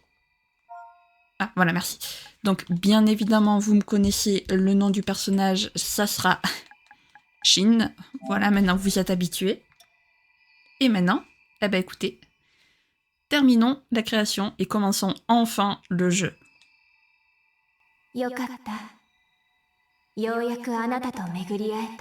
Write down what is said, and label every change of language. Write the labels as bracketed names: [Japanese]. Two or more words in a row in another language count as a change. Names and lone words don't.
[French] Ah, voilà, merci. Donc, bien évidemment, vous me connaissez, le nom du personnage, ça sera Shin. Voilà, maintenant vous êtes habitués. Et maintenant, eh ben écoutez, terminons la création et commençons enfin le jeu. [Japanese] よかった。ようやくあなたと巡り会えた。